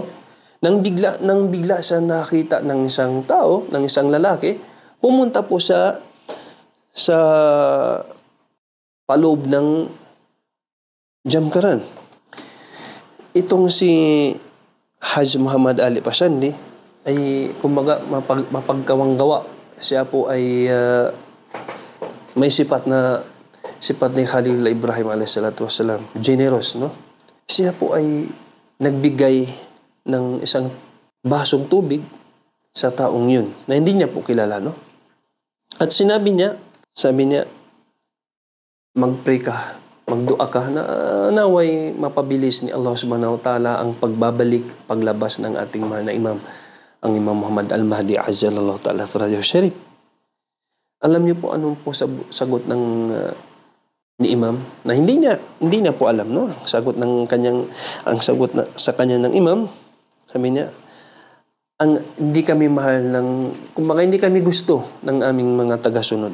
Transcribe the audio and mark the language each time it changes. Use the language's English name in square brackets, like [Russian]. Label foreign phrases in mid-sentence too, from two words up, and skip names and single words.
[Filipino] Nang bigla sa nakita ng isang tao, ng isang lalaki, pumunta po sa paloob ng Jamkaran. Itong si Haj Muhammad Ali Fashandi ay kumbaga mapagkawanggawa. Siya po ay may sifat ni Khalil Ibrahim [Arabic] عليه الصلاة والسلام, [English] generous, no? [Filipino] Siya po ay nagbigay ng isang basong tubig sa taong yun na hindi niya po kilala, no? At sabi niya, mag-pray ka, magdua ka na naway mapabilis ni Allah [Arabic] سبحانه وتعالى [Filipino] ang paglabas ng ating mahal na imam, ang Imam Muhammad Al-Mahdi [Arabic] عجل الله تعالى فرجه الشريف. [Filipino] Alam niyo po anong po sagot ng ni imam na hindi niya po alam, no? Ang sagot sa kanya ng imam, sabi niya, hindi kami mahal kumbaga hindi kami gusto ng aming mga tagasunod.